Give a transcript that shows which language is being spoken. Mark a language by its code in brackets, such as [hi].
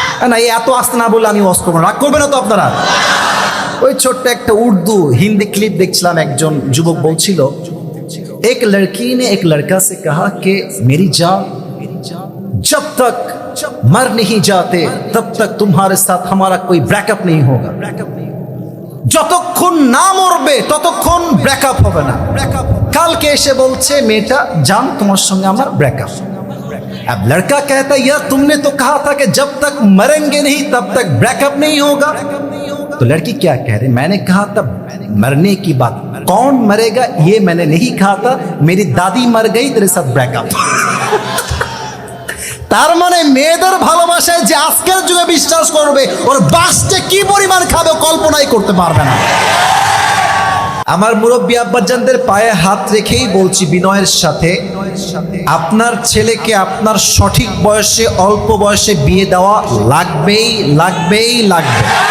[bn] না, এত আসতে না বললে আমি ওয়াজ করবো, রাগ করবেন না তো আপনারা? ওই ছোট্ট একটা উর্দু হিন্দি ক্লিপ দেখছিলাম, একজন যুবক বলছিল, [hi] এক লড়কি নে এক লড়কা সে কহা কে মেরি জান जब तक मर नहीं जाते तब तक तुम्हारे साथ हमारा कोई ब्रेकअप नहीं होगा। [bn] যতক্ষণ না মরবে ততক্ষণ ব্রেকআপ হবে না। কালকে এসে বলছে মেয়েটা, জান তোমার সঙ্গে আমার ব্রেকআপ। [hi] अब लड़का कहता है यार तुमने तो कहा था कि जब तक मरेंगे नहीं तब तक ब्रेकअप नहीं होगा। तो लड़की क्या कह रही, मैंने कहा था मरने की बात, कौन मरेगा ये मैंने नहीं कहा था, मेरी दादी मर गई तेरे साथ ब्रेकअप। [bn] তার মানে মেয়েদের ভালোবাসায় যে আজকের যুগে বিশ্বাস করবে, ওর বাসটা কি পরিমাণ খাবে কল্পনাই করতে পারবে না। আমার মুরব্বী আব্বাজানদের পায়ে হাত রেখেই বলছি বিনয়ের সাথে, আপনার ছেলেকে আপনার সঠিক বয়সে, অল্প বয়সে বিয়ে দেওয়া লাগবেই লাগবেই লাগবে।